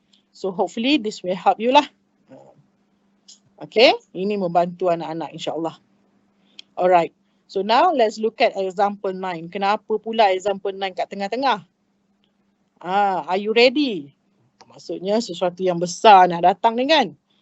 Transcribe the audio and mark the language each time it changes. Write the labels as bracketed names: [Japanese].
[English] So, hopefully this will help you lah. Okay. [Malay] Ini membantu anak-anak insyaAllah. Alright. [English] So, now let's look at example 9. [Malay] Kenapa pula example 9 kat tengah-tengah? [English] Are you ready? [Malay] Maksudnya sesuatu yang besar nak datang ni kan?